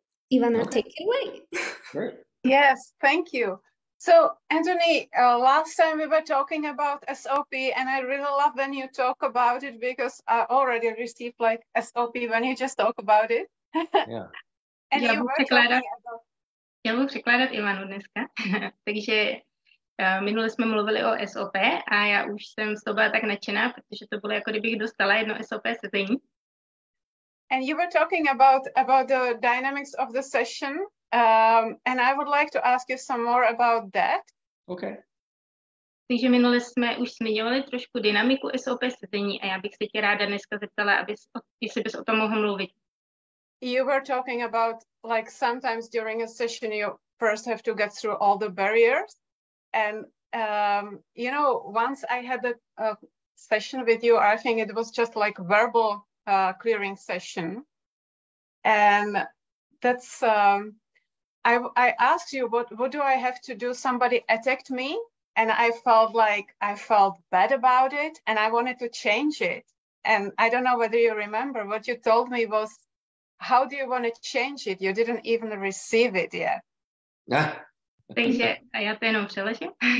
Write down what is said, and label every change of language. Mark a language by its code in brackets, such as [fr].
[en] Ivana, take it away. Great. Yes, thank you. So, Anthony, last time we were talking about SOP, and I really love when you talk about it because I already received like SOP when you just talk about it. Yeah. And [cs] Já [en] you were [cs] překládat, [en] talking about... [cs] já budu překládat Ivanu dneska. Takže minule jsme mluvili o SOP a já už jsem z toho byla tak nadšená, protože to bylo jako kdybych dostala jedno SOP sezení. [en] And you were talking about the dynamics of the session, and I would like to ask you some more about that. Okay. [cs] Takže minule jsme už zmiňovali trošku dynamiku SOP sezení a já bych se tě ráda dneska zeptala, jestli bys o tom mohl mluvit. [en] You were talking about like sometimes during a session you first have to get through all the barriers, and you know, once I had a session with you, I think it was just like verbal clearing session, and that's I asked you what do I have to do? Somebody attacked me, and I felt bad about it, and I wanted to change it. And I don't know whether you remember what you told me was, how do you want to change it? You didn't even receive it yet. [cs] Takže a já to jenom přeležím.